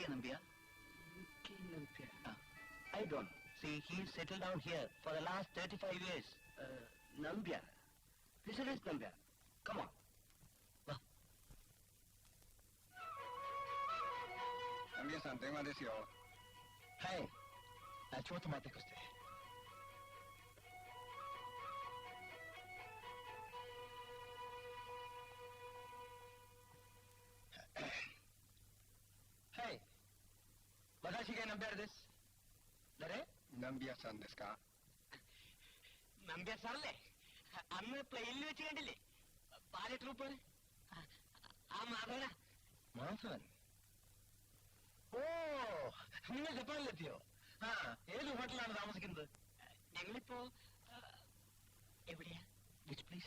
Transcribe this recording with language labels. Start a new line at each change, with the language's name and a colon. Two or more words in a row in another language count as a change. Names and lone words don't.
English: Nambia? N.K. Nambia? I don't. See, he's settled down here for the last 35 years. Nambia? Fisheries Nambia? Come on.
Japanese: Nambia-san, 電話ですよ。はい。ちょっと待ってください。はい。私がナンビャルです。誰？ナンビアさんですか？
Malayalam: നമ്പ്യാർ സാറല്ലേ? അന്ന് പ്ലെയിനിൽ വെച്ച് കണ്ടില്ലേ പാല ട്രൂപ്പ്? ആ മാധവനാ. മാധവൻ? ഓ, നിങ്ങൾ ജപ്പാനിലെത്തിയോ? ആ, ഏത് ഹോട്ടലാണ് താമസിക്കുന്നത്? ഞങ്ങളിപ്പോ എവിടെയാ?
English: which place?